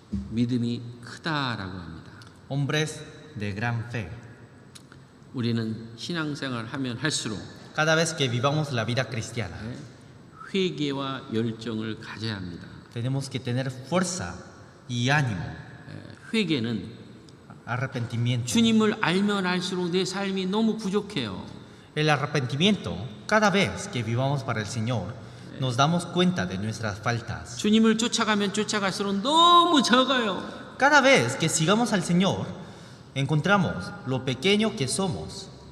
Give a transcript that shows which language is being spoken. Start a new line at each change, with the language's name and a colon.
Korean: 믿음이 크다라고 합니다.
Spanish: Hombres de gran fe.
Korean: 우리는 신앙생활 하면 할수록
Spanish: Cada vez que vivamos la vida cristiana,
Korean: 회개와 열정을 가져야 합니다.
Spanish: tenemos que tener fuerza y ánimo,
Korean: 회개는
Spanish: arrepentimiento.
Korean: 주님을 알면 알수록 내 삶이 너무 부족해요.
Spanish: El arrepentimiento, cada vez que vivamos para el Señor, nos damos cuenta de nuestras faltas.
Korean: 주님을 쫓아가면 쫓아갈수록 너무 적어요.
Spanish: Cada vez que sigamos al Señor, encontramos lo pequeño que somos.